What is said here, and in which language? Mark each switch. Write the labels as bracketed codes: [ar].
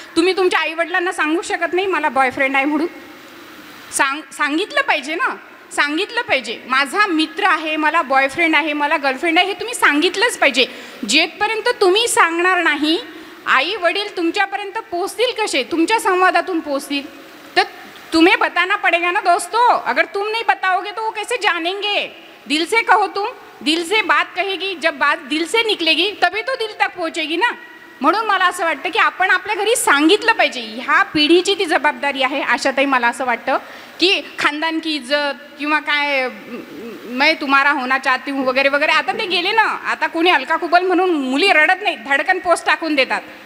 [mr] तुम्ही तुमच्या आईवडिलांना सांगू शकत नाही मला बॉयफ्रेंड आहे म्हणून. सांगितलं पाहिजे ना, सांगितलं पाहिजे माझा मित्र आहे, मला बॉयफ्रेंड आहे, मला गर्लफ्रेंड आहे, हे तुम्ही सांगितलंच पाहिजे. जेपर्यंत तुम्ही सांगणार नाही आई वडील तुमच्यापर्यंत पोहोचतील कसे? तुमच्या संवादातून पोहोचतील. [hi] तर तुम्हें बताना पडेगा ना दोस्तों, अगर तुम नहीं बताओगे तो वो कैसे जानेंगे? दिल से कहो, तुम दिल से बात कहेगी, जब बात दिल से निकलेगी तभी तो दिल तक पहुँचेगी ना. [mr] म्हणून मला असं वाटतं की आपण आपल्या घरी सांगितलं पाहिजे. ह्या पिढीची ती जबाबदारी आहे. आशाताई, मला असं वाटतं की [hi] खानदान की इज्जत [mr] किंवा काय [hi] मैं तुम्हारा होना चाहती हूँ [mr] वगैरे वगैरे आता ते गेले ना. आता कोणी अलका कुबल म्हणून मुली रडत नाही, धडकन पोस्ट टाकून देतात.